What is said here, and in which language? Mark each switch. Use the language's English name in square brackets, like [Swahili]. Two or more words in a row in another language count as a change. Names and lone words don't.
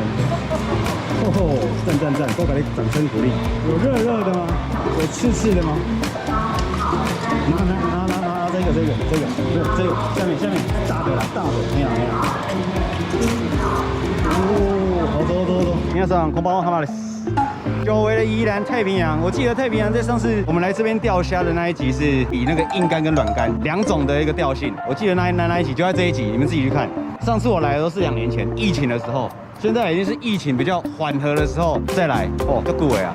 [Chinese] 哦吼，赞赞赞！都给你掌声鼓励。有热热的吗？有刺刺的吗？拿这个，下面大的啦，大的，没有。哦，好多。 [Japanese] 皆さんこんばんは，浜です。 [Chinese] 久违的宜兰太平洋，我记得太平洋在上次我们来这边钓虾的那一集是以那个硬竿跟软竿2种的一个调性，我记得那一集就在这一集，你们自己去看。上次我来的都是2年前疫情的时候。现在已经是疫情比较缓和的时候再来哦，就顾伟啊！